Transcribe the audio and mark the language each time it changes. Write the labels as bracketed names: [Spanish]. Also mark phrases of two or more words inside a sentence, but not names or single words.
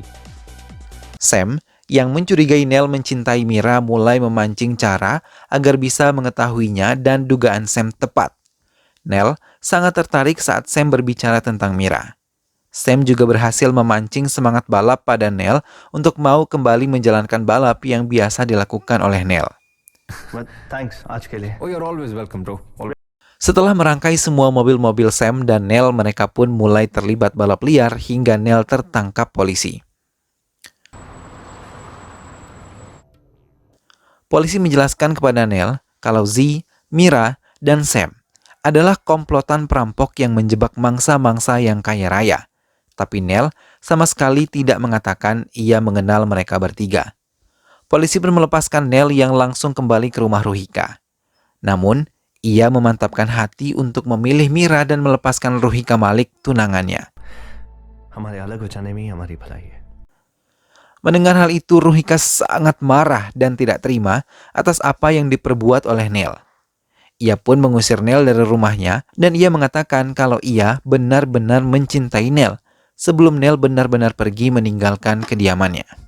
[Indonesian] Sam yang mencurigai Neil mencintai Mira mulai memancing cara agar bisa mengetahuinya dan dugaan Sam tepat. Neil sangat tertarik saat Sam berbicara tentang Mira. Sam juga berhasil memancing semangat balap pada Neil untuk mau kembali menjalankan balap yang biasa dilakukan oleh Neil. [English] but thanks [Hindi] आज के लिए [English] oh you're always welcome bro. [Indonesian] Setelah merangkai semua mobil-mobil Sam dan Neil, mereka pun mulai terlibat balap liar hingga Neil tertangkap polisi. Polisi menjelaskan kepada Neil kalau Z, Mira, dan Sam adalah komplotan perampok yang menjebak mangsa-mangsa yang kaya raya. Tapi Neil sama sekali tidak mengatakan ia mengenal mereka bertiga. Polisi pun melepaskan Neil yang langsung kembali ke rumah Ruhika. Namun, ia memantapkan hati untuk memilih Mira dan melepaskan Ruhika Malik, tunangannya. [Hindi] हमारे अलग हो जाने में ही हमारी भलाई है [Indonesian] Mendengar hal itu, Ruhika sangat marah dan tidak terima atas apa yang diperbuat oleh Neil. Ia pun mengusir Neil dari rumahnya dan ia mengatakan kalau ia benar-benar mencintai Neil sebelum Neil benar-benar pergi meninggalkan kediamannya.